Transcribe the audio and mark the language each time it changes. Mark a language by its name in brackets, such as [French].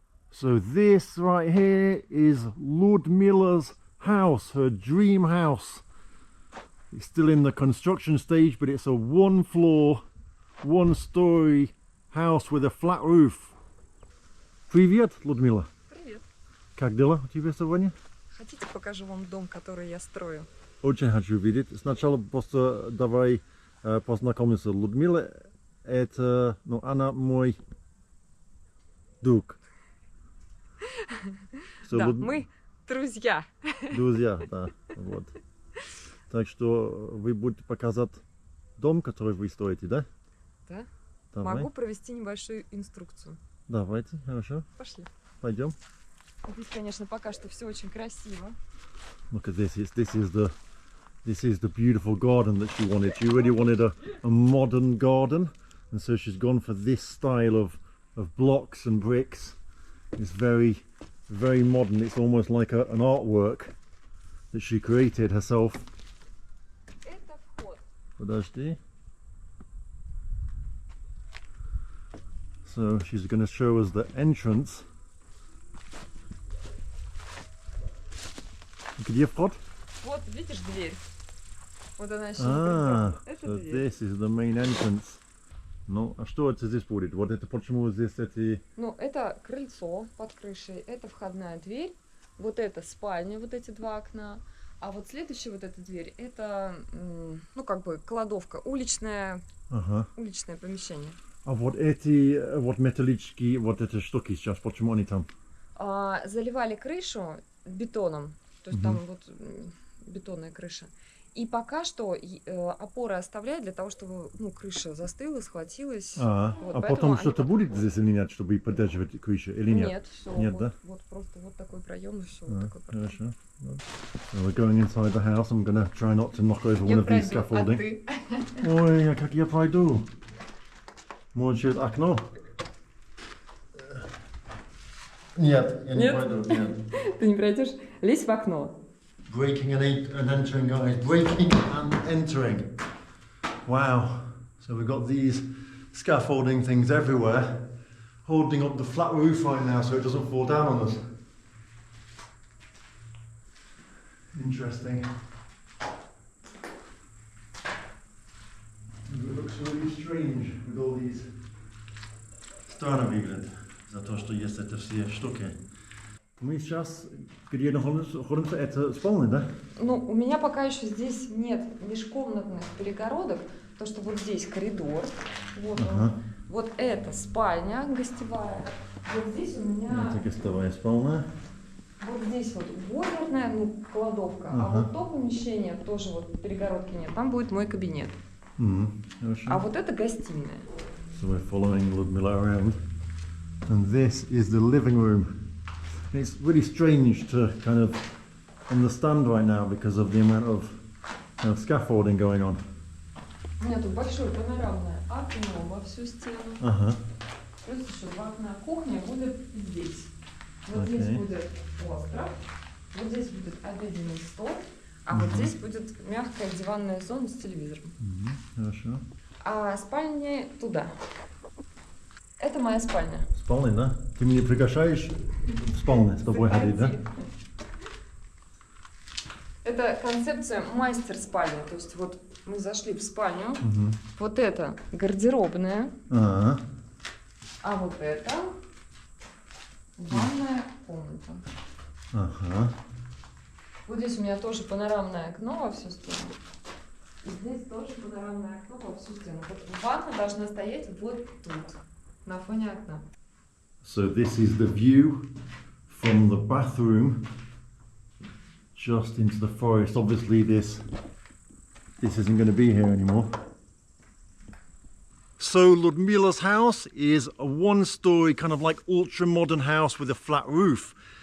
[English] So this right here is Ludmilla's house, her dream house. It's still in the construction stage, but it's a one-floor, one-story house with a flat roof. [Russian] Привет, [English] Ludmilla. [Russian] Привет. Как дела у тебя сегодня? Хотите, покажу вам дом, который я строю? Очень хочу видеть. Сначала просто давай познакомимся. Ludmilla, это, ну, она мой друг. [English] So, [Russian] да, мы друзья. Друзья, да, вот. Так что вы будете показать дом, который вы строите, да? Да. Давай. Могу провести небольшую инструкцию. Давайте, хорошо. Пошли. Пойдем. Здесь, конечно, пока что все очень красиво. [English] Look at this. This is the beautiful garden that she wanted. She really wanted a modern garden, and so she's gone for this style of blocks and bricks. It's very modern. It's almost like an artwork that she created herself. [Russian] Это вход. Подожди. [English] So she's going to show us the entrance. [Russian] Где вход? Вот, видишь дверь? Вот она еще Это so дверь. [English] this is the main entrance. [Russian] Ну, а что это здесь будет? Вот это почему здесь эти... Ну, это крыльцо под крышей, это входная дверь, вот это спальня, вот эти два окна, а вот следующая вот эта дверь, это, ну, как бы кладовка, уличное помещение. А вот эти вот металлические вот эти штуки сейчас, почему они там? Заливали крышу бетоном, то есть там вот бетонная крыша. И пока что опоры оставляют для того, чтобы, ну, крыша застыла, схватилась. Вот, а потом что-то будет здесь или нет, чтобы поддерживать крышу или нет? Нет, все. Нет, вот, да? Вот просто вот такой проем и все. Вот такой проем. Хорошо. [English] So we're going inside the house. I'm going to try not to knock over one of these scaffolding. [Russian] Ой, а как я пройду? Может, через окно? Нет, я не пройду. Нет. Ты не пройдешь? Лезь в окно. [English] Breaking and entering, guys. Breaking and entering. Wow. So we've got these scaffolding things everywhere, holding up the flat roof right now so it doesn't fall down on us. Interesting. It looks really strange with all these. [Russian] Странно выглядит за то, что есть это все штуки. Мы сейчас, где находимся, это спальня, да? Ну, у меня пока еще здесь нет межкомнатных перегородок, потому что вот здесь коридор, вот он. Вот это спальня гостевая, вот здесь у меня... Это гостевая спальня. Вот здесь вот бойлерная, ну, кладовка, а вот то помещение, тоже вот перегородки нет, там будет мой кабинет. А вот это гостиная. [English] So we're following Ludmilla around, and this is the living room. It's really strange to kind of understand right now because of the amount of scaffolding going on. [Russian] У меня тут большое панорамное окно во всю стену. Плюс еще два окна. Кухня будет здесь. Вот здесь будет остров, вот здесь будет обеденный стол, а вот здесь будет мягкая диванная зона с телевизором. Хорошо. А спальня туда. Это моя спальня. Спальня, да? Ты меня приглашаешь в спальню с тобой ходить, да? Это концепция мастер-спальни. То есть вот мы зашли в спальню. Вот это гардеробная. А вот это ванная комната. Вот здесь у меня тоже панорамное окно во всю стену. И здесь тоже панорамное окно во всю стену. Вот ванна должна стоять вот тут, на фоне окна. [English] So this is the view from the bathroom just into the forest. Obviously this isn't going to be here anymore. So Ludmilla's house is a one-story kind of like ultra-modern house with a flat roof.